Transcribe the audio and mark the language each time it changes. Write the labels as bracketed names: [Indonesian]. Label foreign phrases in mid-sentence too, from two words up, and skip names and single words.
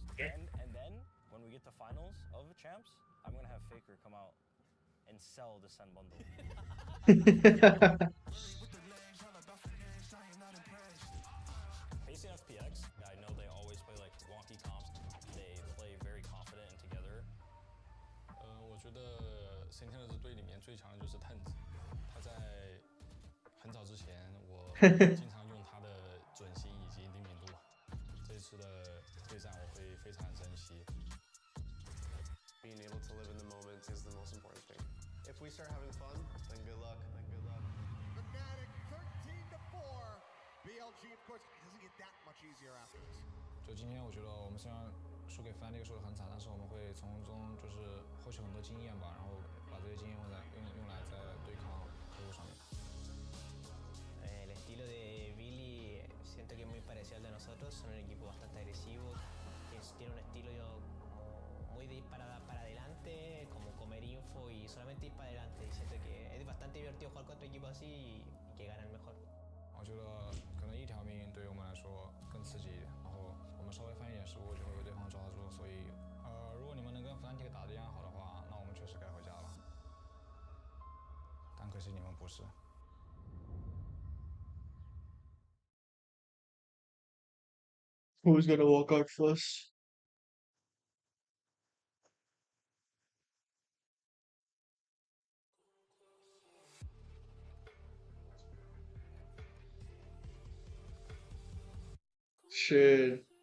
[English] And then, when we get to finals of Champs, I'm gonna have Faker come out and sell the Sen bundle. Facing FPX, I know they always play like wonky comps. They play very confident and together. [Chinese] 我觉得 Sentinels 队里面最强的就是 Tens， 他在很早之前我经常用他的准心以及灵敏度，这次的对战我会非常珍惜。 [English] Being able to live in the moment is the most important thing. If we start having fun, then good luck. Fnatic 13-4. BLG, of course, it doesn't get that much easier after this. [Chinese] 就今天我觉得我们虽然输给 Fnatic 输得很惨，但是我们会从中就是获取很多经验吧，然后把这些经验用来在对抗客户上面。 [Spanish] El estilo de Billy siento que es muy parecido al de nosotros, son un equipo bastante agresivo, tiene un estilo muy de ir para adelante, como comer info y solamente ir para adelante. Y siento que es bastante divertido jugar contra equipos así y que ganan mejor. [Chinese] 我觉得可能一条命对于我们来说更刺激一点，然后我们稍微犯一点失误就会被对方抓住，所以如果你们能跟 Fnatic 打得一样好的话，那我们确实该回家了。但可惜你们不是。 [English] Who's gonna walk out first? Shit.